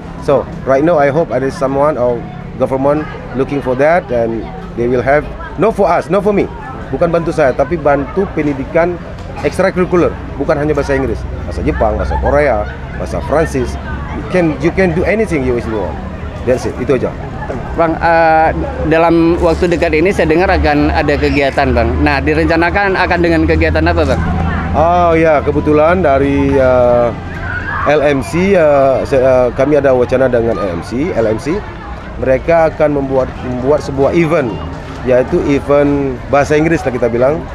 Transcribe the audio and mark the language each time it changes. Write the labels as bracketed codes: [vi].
[en] So right now I hope there is someone or government looking for that, and they will have no for us, no for me. [id] Bukan bantu saya, tapi bantu pendidikan ekstrakurikuler. Bukan hanya bahasa Inggris, bahasa Jepang, bahasa Korea, bahasa Prancis. [en] You can do anything you want. That's it. [id] Itu aja. Bang, dalam waktu dekat ini saya dengar akan ada kegiatan, Bang. Nah, direncanakan akan dengan kegiatan apa, Bang? Oh ya, kebetulan dari LMC, kami ada wacana dengan LMC, mereka akan membuat sebuah event, yaitu event bahasa Inggris lah kita bilang.